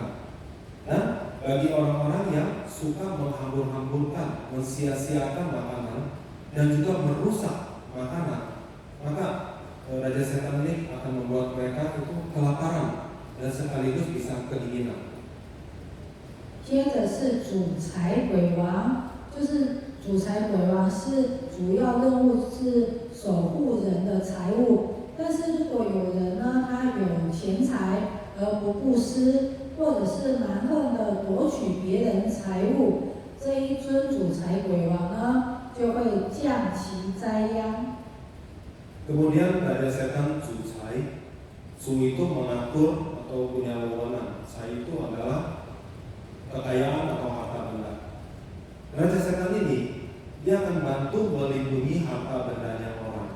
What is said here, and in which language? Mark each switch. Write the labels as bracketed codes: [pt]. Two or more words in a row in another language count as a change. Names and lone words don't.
[id] Dan bagi orang-orang yang suka menghambur-hamburkan, mensia-siakan makanan dan juga merusak makanan, maka Raja Setan ini akan membuat mereka itu kelaparan dan sekaligus bisa kedinginan. [zh] 接着是主财鬼王，就是主财鬼王是主要任务是守护人的财物，但是如果有人呢，他有钱财而不布施，或者是蛮横的夺取别人财物，这一尊主财鬼王呢，就会降其灾殃。 [id] Kemudian Raja Setan Zucai, Zu itu mengatur atau punya wewenang. Cai itu adalah kekayaan atau harta benda. Raja Setan ini dia akan bantu melindungi harta bendanya orang.